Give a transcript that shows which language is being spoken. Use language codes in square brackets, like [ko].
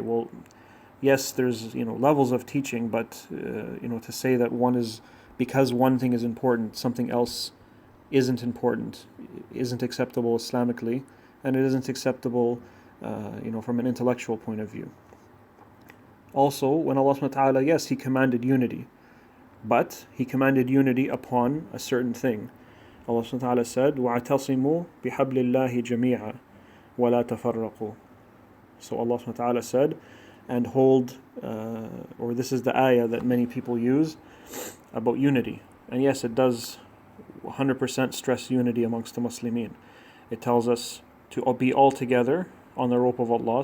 [en] Well, yes, there's levels of teaching, but to say that because one thing is important, something else isn't important, isn't acceptable Islamically, and it isn't acceptable from an intellectual point of view. Also, when Allah subhanahu wa ta'ala, yes, He commanded unity, but He commanded unity upon a certain thing. Allah subhanahu wa ta'ala said, [ar] وَاعْتَصِمُوا بِحَبْلِ اللَّهِ جَمِيعًا وَلَا تَفَرَّقُوا. [en] So Allah subhanahu wa ta'ala said, and hold, or this is the ayah that many people use about unity. And yes, it does 100% stress unity amongst the Muslimin. It tells us to be all together on the rope of Allah.